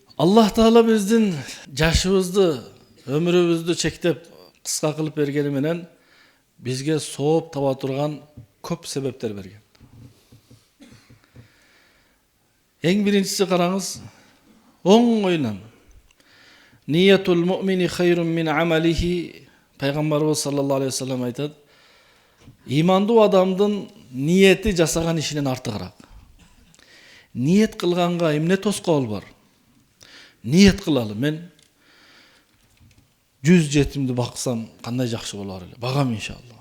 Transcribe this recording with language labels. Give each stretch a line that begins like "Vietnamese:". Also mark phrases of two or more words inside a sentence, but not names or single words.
Kyrgyz: Allah Taala bizdin жашыбызды, өмүрүбүздү чектеп кыска кылып бергени менен бизге сооп таба турган көп себептер берген.
Arabic: Эң биринчиси караңыз, оңойнан نية المؤمن خير من عمله,
Kyrgyz: пайгамбарыбыз
Arabic: صلى الله عليه وسلم
Kyrgyz: айтат, имандуу адамдын ниети жасаган ишинен артыгыраак. Ниет кылганга эмне тоскоол бар? Ниет кылалы, мен 100 жетимди баксам кандай жакшы болор эле, багам иншалла.